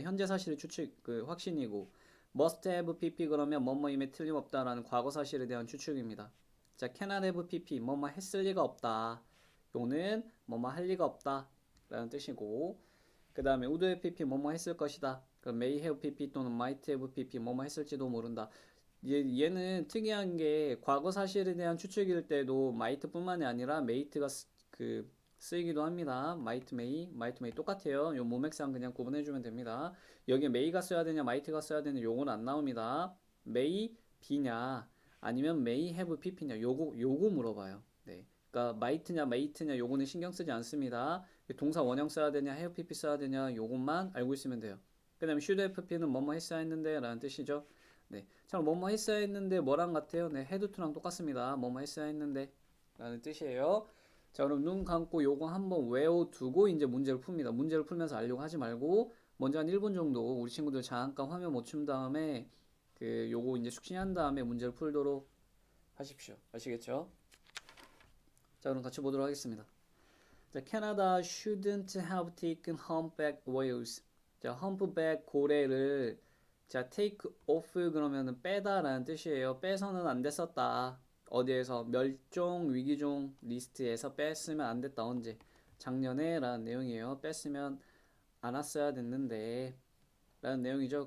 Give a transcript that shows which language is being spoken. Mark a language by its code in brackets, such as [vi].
[ko] 현재 사실의 추측 확신이고 must have pp 그러면 뭐뭐임에 틀림없다라는 과거 사실에 대한 추측입니다. 자, cannot have pp 뭐뭐 했을 리가 없다. 요는 뭐뭐 할 리가 없다라는 뜻이고 그 다음에 would have pp 뭐뭐 했을 것이다. 그럼 may have pp 또는 might have pp 뭐뭐 했을지도 모른다. 얘는 특이한 게 과거 사실에 대한 추측일 때도 might뿐만이 아니라 may가 쓰이기도 합니다. might may 똑같아요. 요 모맥상 그냥 구분해주면 됩니다. 여기에 may가 써야 되냐, might가 써야 되냐 요건 안 나옵니다. may be냐 아니면 may have pp냐 요거 물어봐요. 네. 그러니까 might냐 may냐 요거는 신경 쓰지 않습니다. 동사 원형 써야 되냐, have pp 써야 되냐 요것만 알고 있으면 돼요. 그 다음에 should have pp는 뭐뭐 했어야 했는데 라는 뜻이죠. 네. 참 뭐뭐 했어야 했는데 뭐랑 같아요? 네, had to랑 똑같습니다. 뭐뭐 했어야 했는데 라는 뜻이에요. 자, 그럼 눈 감고 요거 한번 외워두고 이제 문제를 풉니다. 문제를 풀면서 알려고 하지 말고 먼저 한 1분 정도 우리 친구들 잠깐 화면 멈춘 다음에 요거 이제 숙지한 다음에 문제를 풀도록 하십시오. 아시겠죠? 자, 그럼 같이 보도록 하겠습니다. [en] 자, Canada shouldn't have taken humpback whales. [ko] 자, humpback 고래를 자, take off 그러면은 빼다라는 뜻이에요. 빼서는 안 됐었다. 어디에서 멸종 위기종 리스트에서 뺐으면 안 됐다. 언제? 작년에 라는 내용이에요. 뺐으면 안 왔어야 됐는데 라는 내용이죠.